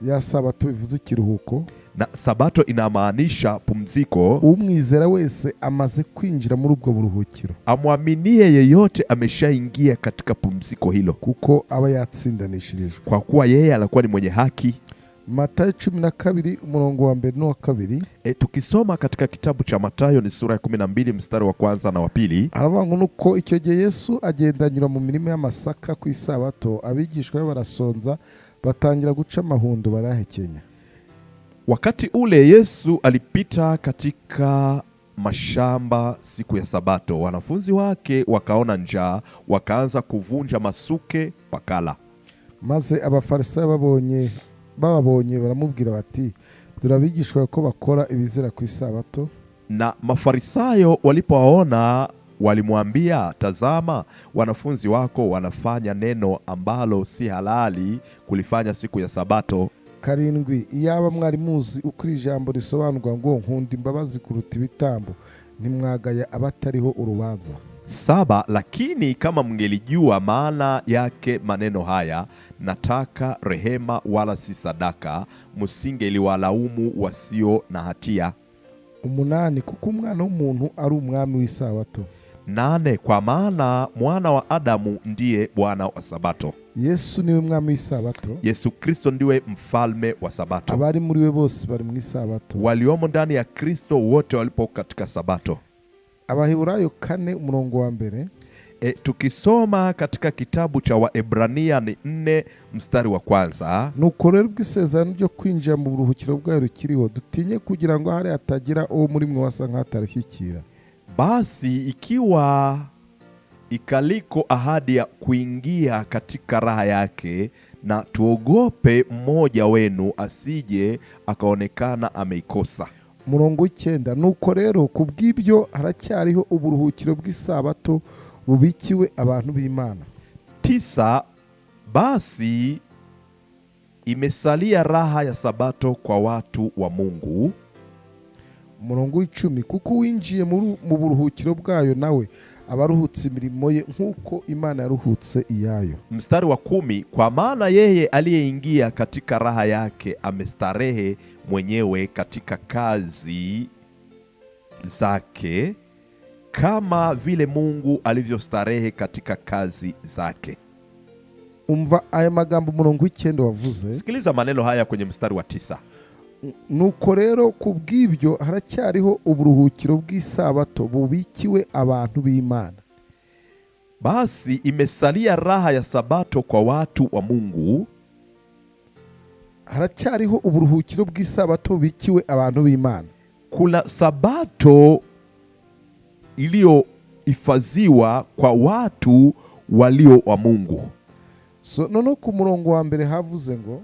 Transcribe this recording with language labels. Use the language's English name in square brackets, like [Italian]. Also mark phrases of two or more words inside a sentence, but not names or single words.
[Kinyarwanda] Ya Sabato bivuze ikiruhuko. [Swahili] Na Sabato inamaanisha pumziko. [Kinyarwanda] Umwizera wese amaze kwinjira muri ubwo buruhukiro. [Swahili] Amwaminie yeyote ameshaingia katika pumziko hilo. [Kinyarwanda] Kuko aba yatsindanishirijwe. [Swahili] Kwa kuwa yeye anakuwa ni mwenye haki. [Kinyarwanda] Matayo 12 umurongo wa 1 na 2. [Swahili] Tukisoma katika kitabu cha Matayo ni sura ya 12 mstari wa 1 na wa 2. [Kinyarwanda] Aravuga nuko icyo gihe Yesu agendanyura mu mirimo y'amasaka ku isabato, abigishwa barasonza batangira guca amahundo barahekenya. [Swahili] Wakati ule Yesu alipita katika mashamba siku ya Sabato. Wanafunzi wake wakaona njaa, wakaanza kuvunja masuke pakala. [Kinyarwanda] Maze abafarisayo bababonye baramubwira bati turabigishwa ko bakora ibizira ku isabato. [Swahili] Na mafarisayo walipowaona walimwambia, tazama, wanafunzi wako wanafanya neno ambalo si halali kulifanya siku ya Sabato. [Kinyarwanda] 7 iyaba mwari muzi ukuri ijambo risobanurwa ngo nkunda imbabazi kuruta ibitambo ntimwagaya abatariho urubanza. [Swahili] 7 Lakini kama mngelijua maana yake maneno haya, nataka rehema wala si sadaka, msingeliwalaumu wasio na hatia. [Kinyarwanda] 8 Kuko umwana w'umuntu ari umwami w'isabato. [Swahili] 8 Kwa maana mwana wa Adamu ndiye bwana wa Sabato. [Kinyarwanda] Yesu niwe mwami w'isabato. [Swahili] Yesu Kristo ndiwe mfalme wa Sabato. [Kinyarwanda] Abari muri we bose bari mu isabato. [Swahili] Waliomo ndani ya Kristo wote walipo katika Sabato. [Kinyarwanda] Abaheburayo 4 umurongo wa 1. [Swahili] Tukisoma katika kitabu cha Waebrania ni 4 mstari wa 1. [Kinyarwanda] Nuko rero ubwisezerano ryo kwinjira mu buruhukiro bwayo rukiriho, dutinye kugira ngo hari hatagira uwo muri mwe wasa nk'atarishyikira. [Swahili] Basi ikiwa ikaliko ahadi ya kuingia katika raha yake, na tuogope mmoja wenu asije akaonekana ameikosa. [Kinyarwanda] Murongo 9. Nuko rero kubw'ibyo haracyariho uburuhukiro bw'isabato bubikiwe abantu b'Imana. [Swahili] 9 Basi imesalia raha ya sabato kwa watu wa Mungu. [Kinyarwanda] Umurongo w'icumi, kuko winjiye mu buruhukiro bwayo nawe abaruhutse imirimo ye nk'uko Imana yaruhutse iyayo. [Swahili] Mstari wa 10, kwa maana yeye aliyeingia katika raha yake amestarehe mwenyewe katika kazi zake kama vile Mungu alivyostarehe katika kazi zake. [Kinyarwanda] Umva aya magambo umurongo w'ikenda wavuze. [Swahili] Sikiliza maneno haya kwenye mstari wa 9. [Kinyarwanda] Nuko rero kubw'ibyo haracyariho uburuhukiro bw'isabato bubikiwe abantu b'Imana. [Swahili] Basi imesalia raha ya sabato kwa watu wa Mungu. [Kinyarwanda] Haracyariho uburuhukiro bw'isabato bubikiwe abantu b'Imana. [Swahili] Kuna sabato iliyohifadhiwa kwa watu walio wa Mungu. [Kinyarwanda] So nono ku murongo wa mbere havuze ngo,